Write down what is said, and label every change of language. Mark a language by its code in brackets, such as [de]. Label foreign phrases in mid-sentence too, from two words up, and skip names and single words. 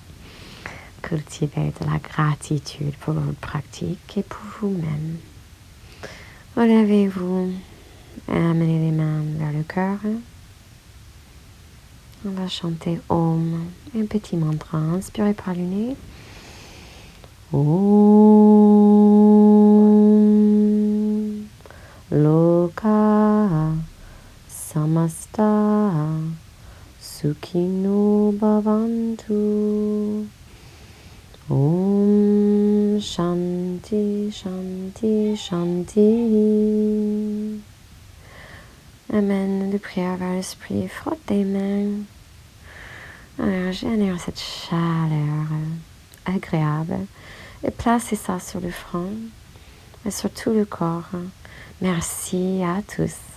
[fr] Cultivez de la gratitude pour votre pratique et pour vous-même. Relevez-vous et amenez les mains vers le cœur. On va chanter Om, un petit mantra. Inspirez par le nez. [sa] Om Loka Samasta Sukhino Bhavantu. Om Shanti Shanti Shanti. [fr] Amène de prière vers l'esprit. Frotte tes mains. Alors, génère cette chaleur agréable et placez ça sur le front et sur tout le corps. Merci à tous.